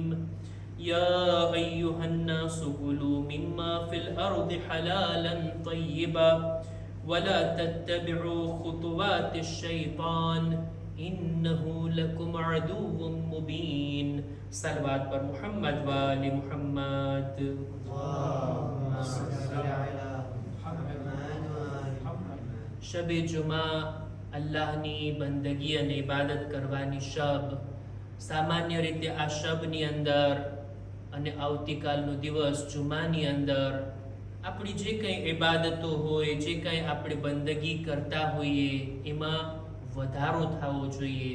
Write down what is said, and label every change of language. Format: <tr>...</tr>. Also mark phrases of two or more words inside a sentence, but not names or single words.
<ar>يا أيها الناس كلوا مما في الأرض حلالا طيبا ولا تتبعوا خطوات الشيطان إنه لكم عدو مبين.</ar> <ur>صلوات پر محمد و آل محمد.</ur> <gu>શબ જુમા અલ્લાહની બંદગી અને ઇબાદત કરવાની શબ. સામાન્ય રીતે આ શબની અંદર અને આવતીકાલનો દિવસ જુમાની અંદર આપણી જે કંઈ ઇબાદતો હોય, જે કંઈ આપણે બંદગી કરતા હોઈએ એમાં વધારો થવો જોઈએ.</gu>